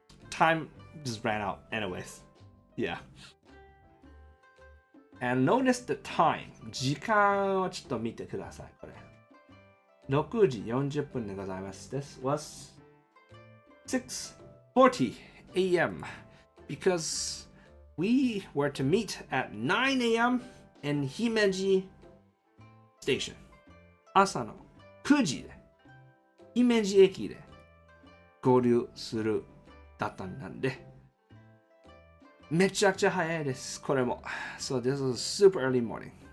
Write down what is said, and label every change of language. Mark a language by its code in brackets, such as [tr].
[en] Time just ran out. Anyways, yeah. And notice the time. [ja] 時間をちょっと見てください。これ。6時40分でございます。 [en] This was 6:40 a.m. because we were to meet at 9 a.m. in Himeji Station. [ja] 朝の9時で、姫路駅で合流するだったんで、めちゃくちゃ早いです。これも。 [en] So this was super early morning.